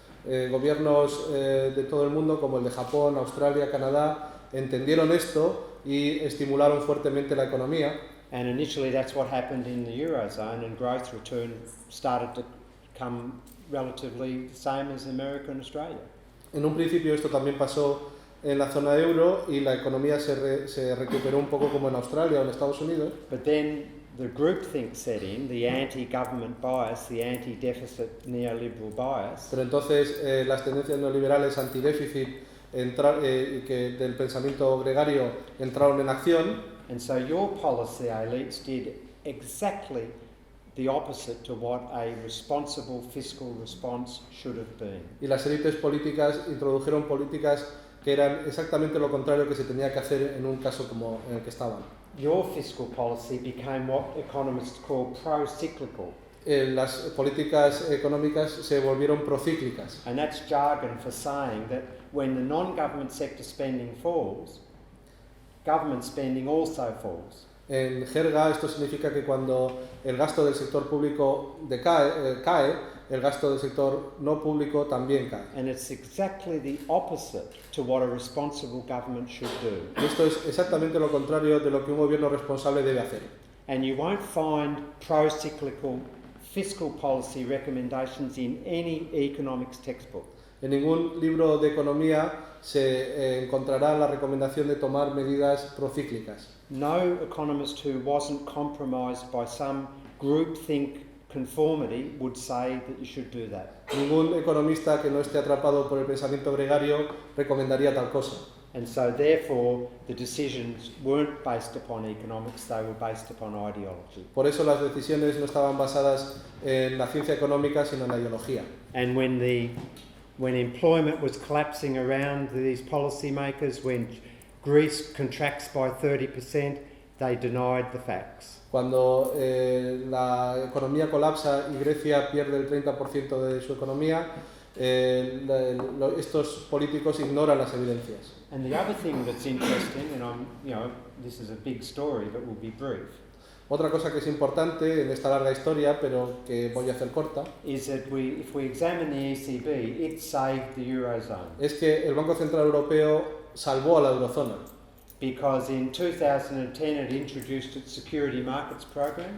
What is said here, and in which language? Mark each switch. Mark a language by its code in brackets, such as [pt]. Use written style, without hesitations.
[es] Gobiernos de todo el mundo, como el de Japón, Australia, Canadá, entendieron esto y estimularon fuertemente la economía. [en] And initially that's what happened in the Eurozone, and growth return started to come relatively the same as America and Australia. [es] En un principio esto también pasó en la zona euro y la economía se recuperó un poco como en Australia o en Estados Unidos. [en] But then the groupthink set in, the anti-government bias, the anti-deficit neoliberal bias. [es] Pero entonces las tendencias neoliberales antidéficit y que del pensamiento gregario entraron en acción. [en] And so your policy elites did exactly the opposite to what a responsible fiscal response should have been. [es] Y las élites políticas introdujeron políticas que eran exactamente lo contrario que se tenía que hacer en un caso como en el que estaban. [en] Your fiscal policy became what economists call pro-cyclical. [es] Las políticas económicas se volvieron procíclicas. [en] And that's jargon for saying that when the non-government sector spending falls, government spending also falls. [es] En jerga esto significa que cuando el gasto del sector público cae, el gasto del sector no público también cae. [en] And it's exactly the opposite to what a responsible government should do. [es] Y esto es exactamente lo contrario de lo que un gobierno responsable debe hacer. [en] And you won't find pro-cyclical fiscal policy recommendations in any economics textbook. [es] En ningún libro de economía se encontrará la recomendación de tomar medidas procíclicas. [en] No economist who wasn't compromised by some groupthink conformity would say that you should do that. [es] Ningún economista que no esté atrapado por el pensamiento gregario recomendaría tal cosa. [en] And so therefore the decisions weren't based upon economics, they were based upon ideology. [es] Por eso las decisiones no estaban basadas en la ciencia económica, sino en la ideología. [en] And when employment was collapsing around these policymakers, when Greece contracts by 30%, they denied the facts. [es] Cuando la economía colapsa y Grecia pierde el 30% de su economía, estos políticos ignoran las evidencias. [en] And the other thing that's interesting, and this is a big story, but will be brief. [es] Otra cosa que es importante en esta larga historia, pero que voy a hacer corta, [en] Is that if we examine the ECB, it saved the Eurozone. [es] es que el Banco Central Europeo salvó a la eurozona, [en] Because in 2010 it introduced its security markets program,